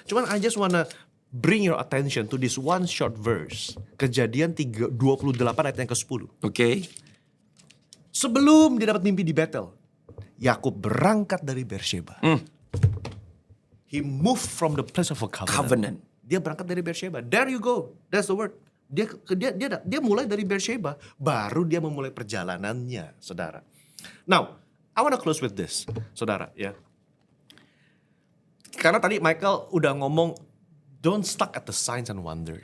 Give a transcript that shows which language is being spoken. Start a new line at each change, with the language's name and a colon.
English: Cuman I just wanna bring your attention to this one short verse.
Indonesian: Kejadian 28 ayat yang ke-10. Sebelum dia dapat mimpi di Betel, Yakub berangkat dari Beersheba.
English: He moved from the place of a covenant.
Indonesian: Dia berangkat dari Beersheba.
English: There you go. That's the word.
Indonesian: Dia mulai dari Beersheba. Baru dia memulai perjalanannya, saudara.
English: Now, I wanna close with this,
Indonesian: saudara. Ya. Karena tadi Michael udah ngomong,
English: don't stuck at the signs and wonders.